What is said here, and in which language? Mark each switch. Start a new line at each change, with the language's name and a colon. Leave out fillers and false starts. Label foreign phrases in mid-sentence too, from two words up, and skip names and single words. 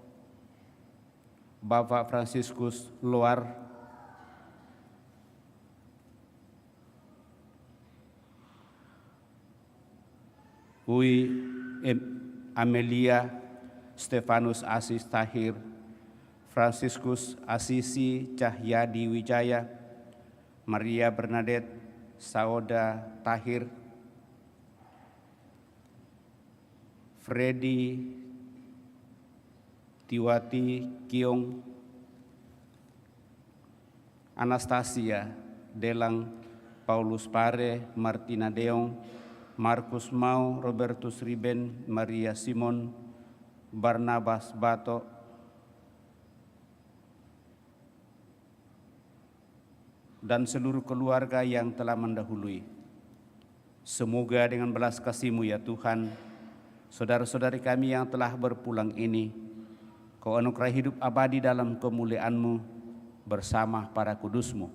Indonesian: Bapak Franciscus Luar, Ui Amelia Stefanus Asis Tahir, Franciscus Asisi Cahyadi Wijaya, Maria Bernadette Sauda Tahir, Freddy Tiwati Kiong, Anastasia Delang, Paulus Pare, Martina Deong, Markus Mau, Robertus Riben, Maria Simon, Barnabas Bato, dan seluruh keluarga yang telah mendahului. Semoga dengan belas kasih-Mu ya Tuhan, saudara-saudari kami yang telah berpulang ini, Kau anugerah hidup abadi dalam kemuliaan-Mu bersama para kudus-Mu.